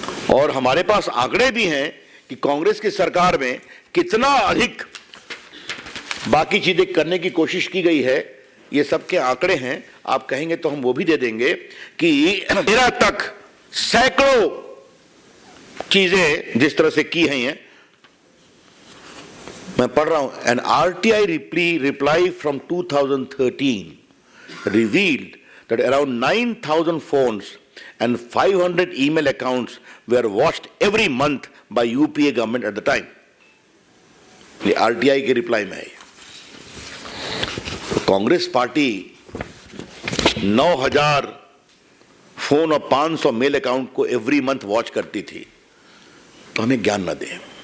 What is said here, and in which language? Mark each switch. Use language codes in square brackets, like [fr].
[hi] और हमारे पास आंकड़े भी हैं कि कांग्रेस की सरकार में कितना अधिक बाकी चीजें करने की कोशिश की गई है. ये सब के आंकड़े हैं, आप कहेंगे तो हम वो भी दे देंगे कि 13 तक सैकड़ों चीजें जिस तरह से की हैं. मैं पढ़ रहा हूं, [en] An RTI reply from 2013 revealed that around 9,000 phones and 500 email accounts were watched every month by UPA government at the time. [hi] ये आरटीआई के रिप्लाई में है. तो कांग्रेस पार्टी 9,000 फोन और 500 मेल अकाउंट को [en] every month [hi] वॉच करती थी, तो हमें ज्ञान न दें.